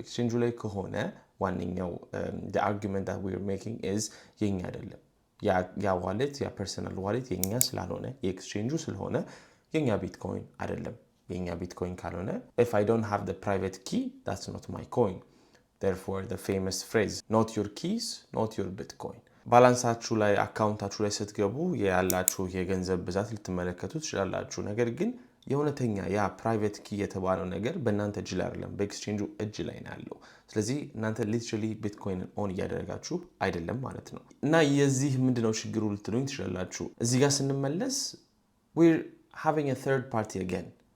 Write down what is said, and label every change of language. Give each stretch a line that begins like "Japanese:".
Amharic: ኤክስቼንጁ ላይ ከሆነ ዋነኛው አርጊመንት
English: that we're making is
Amharic: የኛ አይደለም። ያ ዋሌት ያ ፐርሰናል ዋሌት የኛ ስላልሆነ የኤክስቼንጁ ስለሆነ የኛ ቢትኮይን አይደለም። የኛ ቢትኮይን ካልሆነ
English: if I don't have the private key that's not my coin. Therefore the famous phrase not your keys not your bitcoin.
Amharic: ባላንሳችሁ ላይ አካውንታችሁ ላይ ስትገቡ ያላችሁ የገንዘብ ብዛት ልትመለከቱ ትችላላችሁ። ነገር ግን የእውነተኛ ያ ፕራይቬት ኪ የተባለው ነገር በእናንተ እጅ ላይ አይደለም፣ በኤክስቼንጁ እጅ ላይ ነው ያለው። ስለዚህ እናንተ ሊትራሊ ቢትኮይንን ኦን እያደረጋችሁ አይደለም ማለት ነው። እና የዚህ ምንድነው ችግሩ ልትሉኝ ትችላላችሁ። እዚህ ጋር ስንመለስ
English: we're having a third party again።